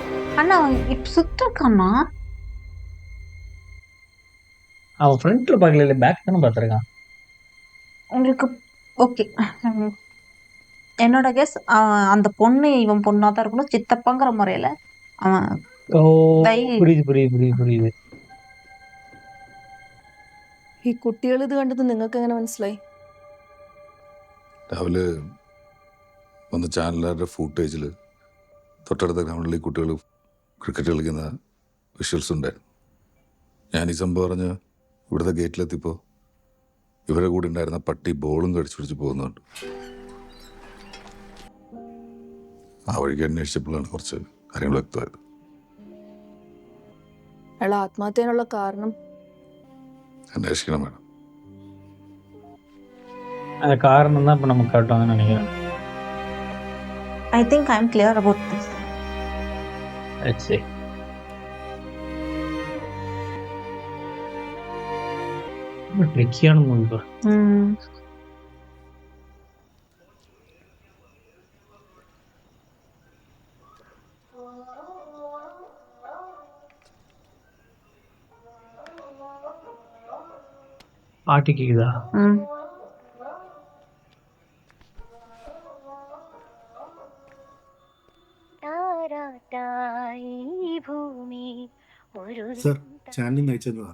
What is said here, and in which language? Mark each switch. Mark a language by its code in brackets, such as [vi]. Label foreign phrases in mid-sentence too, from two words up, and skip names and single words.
[ta] அண்ணா இப்ப சுத்திருக்கானா? அவன் ஃப்ரண்ட்ல பார்க்கல, பேக் தானே பார்த்துருக்கான். உங்களுக்கு ஓகே. என்னோட கெஸ் அந்த பொண்ணு இவன் பொண்ணா தான் இருக்கணும். சித்தப்பாங்கிற முறையில அவன் ஓ, தை- പുരിയുത്. [ml] ഈ കുട്ടികൾ ഇത് കണ്ടത് നിങ്ങൾക്ക് എങ്ങനെ മനസ്സിലായി? രാവിലെ വന്ന ചാനലുകാരുടെ ഫൂട്ടേജിൽ തൊട്ടടുത്ത ഗ്രൗണ്ടിൽ ഈ കുട്ടികൾ ക്രിക്കറ്റ് കളിക്കുന്ന വിഷ്വൽസ് ഉണ്ടായിരുന്നു. ഞാൻ ഈ സംഭവം പറഞ്ഞ് ഇവിടുത്തെ ഗേറ്റിലെത്തിയപ്പോൾ ഇവരെ കൂടെ ഉണ്ടായിരുന്ന പട്ടി ബോളും കടിച്ചു പിടിച്ച് പോകുന്നുണ്ട്. ആ വഴിക്ക് അന്വേഷിച്ചപ്പോഴാണ് കുറച്ച് കാര്യങ്ങൾ വ്യക്തമായത്. അയാൾ ആത്മഹത്യനുള്ള കാരണം അന്വേഷിക്കണം വേണം. [ta] அந்த காரணம் தான் இப்போ நம்ம காட்டுவாங்கன்னு நினைக்கிறேன். [en] I think I'm clear about this. Let's see. [ta] ரொம்ப ட்ரிக்கியான மூவி பா. பாட்டு கேக்குதா? [ml] സർ ചാനലിൽ നിന്ന് അയച്ചതാ.